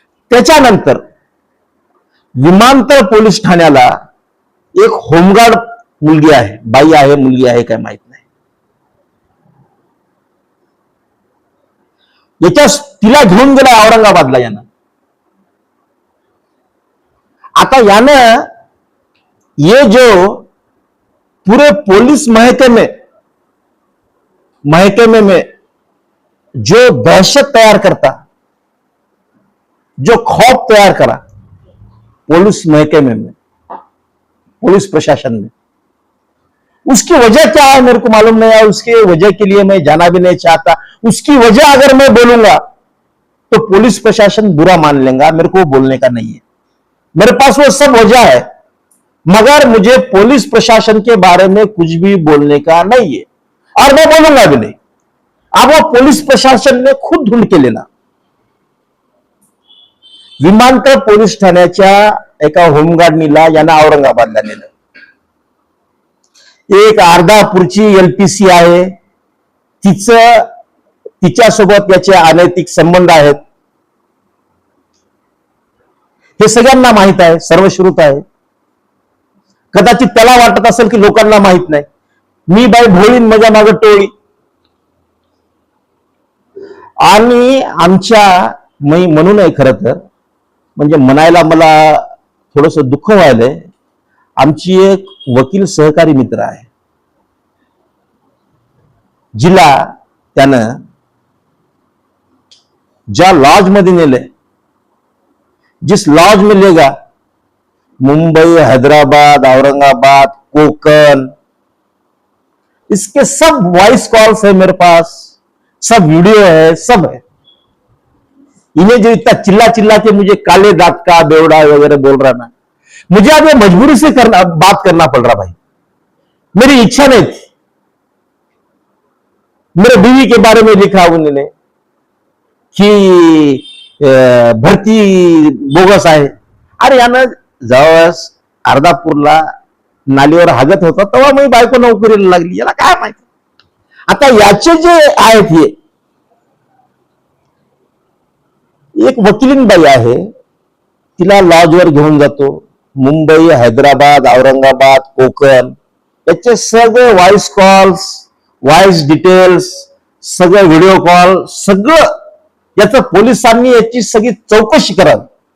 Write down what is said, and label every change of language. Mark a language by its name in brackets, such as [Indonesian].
[Marathi] त्याच्यानंतर विमानतळ पोलीस ठाण्याला एक होमगार्ड मुलगी आहे, बाई आहे, मुलगी आहे काय माहित नाही. तिला घेऊन गेला औरंगाबादला यानं. आता यानं [Hindi] ये जो पूरे पुलिस महकमे में जो दहशत तैयार करता, जो खौफ तैयार करा पुलिस महकमे में, पुलिस प्रशासन में। उसकी वजह क्या है मेरे को मालूम नहीं है, उसकी वजह के लिए मैं जाना भी नहीं चाहता। उसकी वजह अगर मैं बोलूंगा तो पुलिस प्रशासन बुरा मान लेगा, मेरे को बोलने का नहीं है। मेरे पास वो सब वजह है, मगर मुझे पुलिस प्रशासन के बारे में कुछ भी बोलने का नहीं है और मैं बोलूंगा भी नहीं। अब वो पुलिस प्रशासन ने खुद ढूंढ के लेना। [Marathi] विमानतळ पोलीस ठाण्याच्या एका होमगार्डनीला यांना औरंगाबादला नेलं। एक अर्धापूरची एलपीसी आहे, तिच्यासोबत याचे अनैतिक संबंध आहेत, हे सगळ्यांना माहित आहे, सर्वश्रुत आहे। कदाचित त्याला वाटत असेल की लोकांना माहित नाही, मी बाई भोळीन माझ्या मागे टोळी। आणि आमच्या म्हणून आहे खरं तर, म्हणजे म्हणायला मला थोडस दुःख व्हायलंय। आमची एक वकील सहकारी मित्र आहे, जिला त्यानं ज्या लॉज मध्ये नेले, [Hindi] जिस लॉज में लेगा, [Marathi] मुंबई, हैदराबाद, औरंगाबाद, कोकन, [Hindi] इसके सब वॉइस कॉल्स है मेरे पास, सब वीडियो है, सब है। इन्हें जो इतना चिल्ला चिल्ला के मुझे काले दांत का बेवड़ा वगैरह बोल रहा ना, मुझे अब ये मजबूरी से बात करना पड़ रहा भाई। मेरी इच्छा नहीं थी। मेरे बीवी के बारे में लिखा उन्होंने कि [Marathi] भरती बोगस आहे। अरे यानं जवळच अर्धापूरला नालीवर हागत होता तेव्हा मी बायको नोकरीला लागली, याला काय माहिती। आता याचे जे आहेत, हे एक वकिलीन बाई आहे, तिला लॉजवर घेऊन जातो, मुंबई, हैदराबाद, औरंगाबाद, कोकण, याचे सगळे व्हॉइस कॉल्स, व्हॉइस डिटेल्स, सगळे व्हिडिओ कॉल, सगळं याचं पोलिसांनी याची सगळी चौकशी करावी।